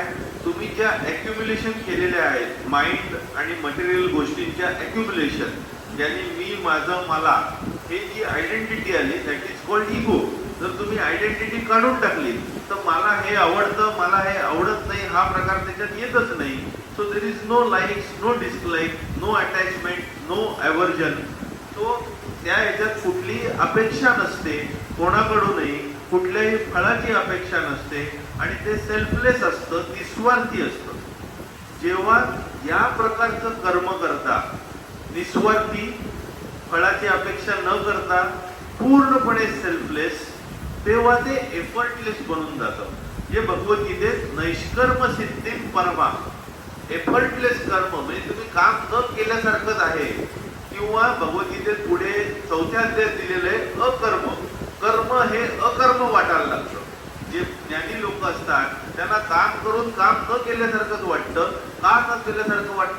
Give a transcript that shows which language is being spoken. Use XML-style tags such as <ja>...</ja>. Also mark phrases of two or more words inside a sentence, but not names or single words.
<mr>तुम्ही ज्या ॲक्युम्युलेशन केलेल्या आहेत, माइंड आणि मटेरियल गोष्टींच्या ॲक्युम्युलेशन, ज्याने मी, माझं, मला, हे जी आयडेंटिटी आली</mr> <en>that is called ego.</en> <mr>जर तुम्ही आयडेंटिटी काढून टाकली तर मला हे आवडतं, मला हे आवडत नाही, हा प्रकार त्याच्यात येतच नाही.</mr> <en>so there is no likes, no dislike, no attachment, no aversion.</en> <mr>तो त्या ह्याच्यात कुठलीही अपेक्षा नसते, कोणाकडूनही कुठल्याही फळाची अपेक्षा नसते आणि ते सेल्फलेस असतं, निस्वार्थी असतं. जेव्हा या प्रकारचं कर्म करता, निस्वार्थी, फळाची अपेक्षा न करता, पूर्णपणे सेल्फलेस, तेव्हा ते एफर्टलेस बनून जातं. जे भगवद्गीतेत</mr> <sa>नैष्कर्म सिद्धिं परमा,</sa> <mr>एफर्टलेस कर्म म्हणजे तुम्ही काम न केल्यासारखंच आहे. किंवा भगवद्गीतेत पुढे 4थ्या अध्यायात दिलेलं आहे अकर्म. कर्म हे अकर्म वाटायला लागतं. जे ज्ञानी लोक असतात त्यांना काम करून काम न केल्यासारखंच वाटतं, का केल्यासारखं वाटतं?</mr>